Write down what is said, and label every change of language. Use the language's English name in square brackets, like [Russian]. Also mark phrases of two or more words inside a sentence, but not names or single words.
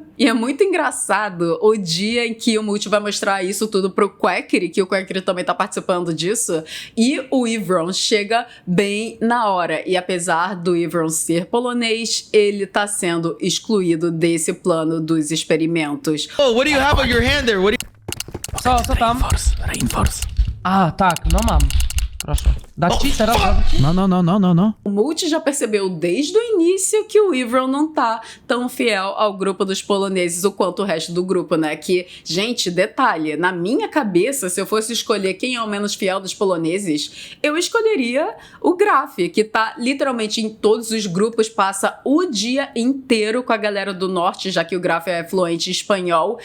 [Portuguese] E é muito engraçado o dia em que o Multi vai mostrar isso tudo pro Quackery, que o Quackery também tá participando disso, e o Ivron chega bem na hora, e apesar do Ivron ser polonês, ele tá sendo excluído desse plano dos experimentos. [English] Oh, what do you have on your hand there? What do you... [Polish] Co tam? [English] Reinforce. [Polish] A, tak, no mam. Proszę. No. [Portuguese] O Multi já percebeu desde o início que o Evron não tá tão fiel ao grupo dos poloneses o quanto o resto do grupo, né? Que, gente, detalhe, na minha cabeça, se eu fosse escolher quem é o menos fiel dos poloneses, eu escolheria o Graf, que tá literalmente em todos os grupos, passa o dia inteiro com a galera do norte, já que o Graf é fluente em espanhol.